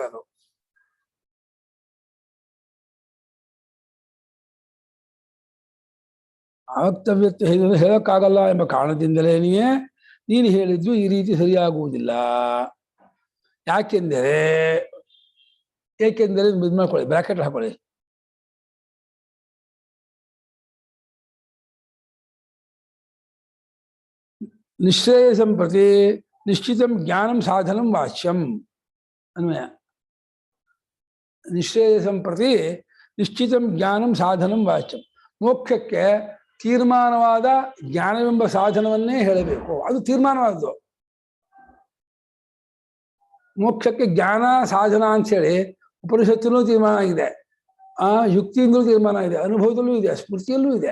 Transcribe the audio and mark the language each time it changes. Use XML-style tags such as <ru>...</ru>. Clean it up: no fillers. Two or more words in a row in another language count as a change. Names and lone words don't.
<kn>ಅದು ಅವಕ್ತವ್ಯತ್ವ ಹೇಳಿದ್ರೆ ಹೇಳಕ್ಕಾಗಲ್ಲ ಎಂಬ ಕಾರಣದಿಂದಲೇನೆಯೇ ನೀನು ಹೇಳಿದ್ದು ಈ ರೀತಿ ಸರಿಯಾಗುವುದಿಲ್ಲ. ಏಕೆಂದರೆ ಇದು ಮಾಡ್ಕೊಳ್ಳಿ, ಬ್ರಾಕೆಟ್ ಹಾಕೊಳ್ಳಿ.</kn> <sa>ನಿಶ್ಚೇಯಸಂ ಪ್ರತಿ ನಿಶ್ಚಿತಂ ಜ್ಞಾನಂ ಸಾಧನಂ ವಾಚ್ಯಂ ಅನ್ವಯ. ನಿಶ್ಚೇಯಸಂ ಪ್ರತಿ ನಿಶ್ಚಿತಂ ಜ್ಞಾನಂ ಸಾಧನಂ ವಾಚ್ಯಂ.</sa> <kn>ಮೋಕ್ಷಕ್ಕೆ ತೀರ್ಮಾನವಾದ ಜ್ಞಾನವೆಂಬ ಸಾಧನವನ್ನೇ ಹೇಳಬೇಕು, ಅದು ತೀರ್ಮಾನವಾದದ್ದು. ಮೋಕ್ಷಕ್ಕೆ ಜ್ಞಾನ ಸಾಧನ ಅಂಥೇಳಿ ಉಪನಿಷತ್ತಿನೂ ತೀರ್ಮಾನ ಆಗಿದೆ, ಯುಕ್ತಿಯಿಂದಲೂ ತೀರ್ಮಾನ ಇದೆ, ಅನುಭವದಲ್ಲೂ ಇದೆ, ಸ್ಮೃತಿಯಲ್ಲೂ ಇದೆ.</kn>